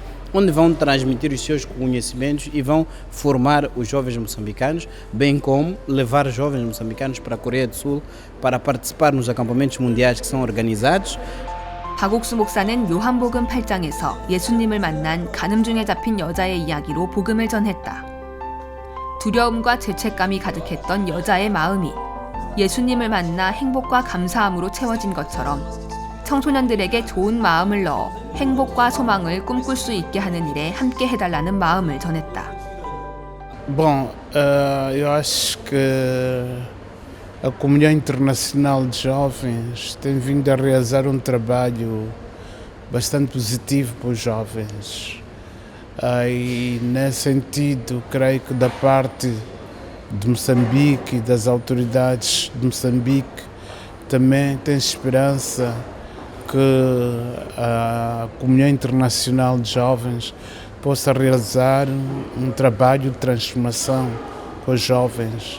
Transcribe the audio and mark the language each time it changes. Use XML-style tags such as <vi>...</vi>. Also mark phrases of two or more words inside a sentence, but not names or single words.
<pt>onde vão transmitir os seus conhecimentos e vão formar os jovens moçambicanos, bem como levar jovens moçambicanos para a Coreia do Sul para participar nos acampamentos mundiais que são organizados.</pt> <ko>박옥수 목사는 요한복음 8장에서 예수님을 만난 간음 중에 잡힌 여자의 이야기로 복음을 전했다. 두려움과 죄책감이 가득했던 여자의 마음이 예수님을 만나 행복과 감사함으로 채워진 것처럼 청소년들에게 좋은 마음을 넣어 행복과 소망을 꿈꿀 수 있게 하는 일에 함께 해달라는 마음을 전했다.</ko> <pt>Bom, eu acho que a Comunhão Internacional de Jovens tem vindo a realizar um trabalho bastante positivo para os jovens. E nesse sentido, creio que da parte de Moçambique e das autoridades de Moçambique também tem esperança que a Comunhão Internacional de Jovens possa realizar um trabalho de transformação com os jovens.</pt>